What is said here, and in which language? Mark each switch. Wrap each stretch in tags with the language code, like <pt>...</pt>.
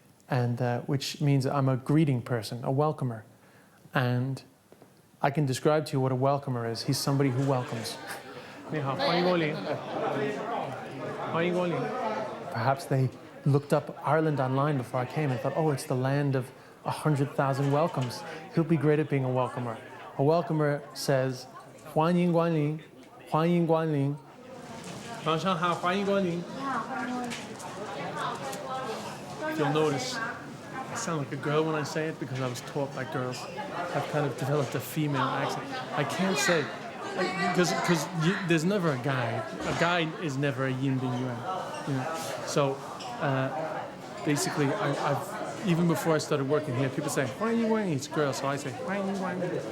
<en>And which means I'm a greeting person, a welcomer. And I can describe to you what a welcomer is. He's somebody who welcomes.</en> <zh>你好，欢迎光临。欢迎光临。</zh> <en>Perhaps they looked up Ireland online before I came and thought, oh, it's the land of 100,000 welcomes. He'll be great at being a welcomer. A welcomer says, 欢迎光临,欢迎光临.</en> <zh>晚上好,欢迎光临.</zh> <en>You'll notice I sound like a girl when I say it because I was taught by girls. I've kind of developed a female accent. I can't say, because there's never a guy. A guy is never a yin bin yuan. You know? So basically, I've even before I started working here, people say, 欢迎光临, it's a girl, so I say, 欢迎光临.</en>